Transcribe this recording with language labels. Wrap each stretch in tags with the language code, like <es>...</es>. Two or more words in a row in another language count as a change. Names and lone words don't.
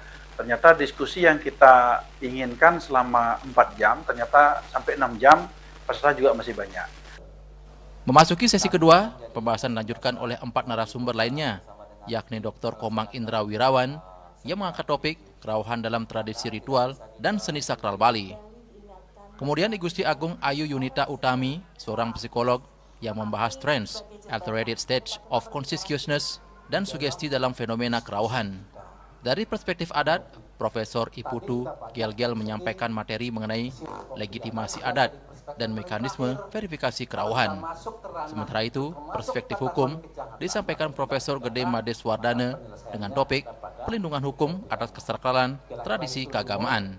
<id>Ternyata diskusi yang kita inginkan selama 4 jam, ternyata sampai 6 jam peserta juga masih banyak. Memasuki sesi kedua, pembahasan dilanjutkan oleh 4 narasumber lainnya, yakni Dr. Komang Indra Wirawan, yang mengangkat topik kerauhan dalam tradisi ritual dan seni sakral Bali. Kemudian I Gusti Agung Ayu Yunita Utami, seorang psikolog yang membahas</id> <en>trends, alternated stage of consciousness,</en> <id>dan sugesti dalam fenomena kerauhan. Dari perspektif adat, Profesor Iputu Gel-Gel menyampaikan materi mengenai legitimasi adat dan mekanisme verifikasi kerauhan. Sementara itu, perspektif hukum disampaikan Profesor Gede Mades Wardana dengan topik pelindungan hukum atas kesakralan tradisi keagamaan.</id>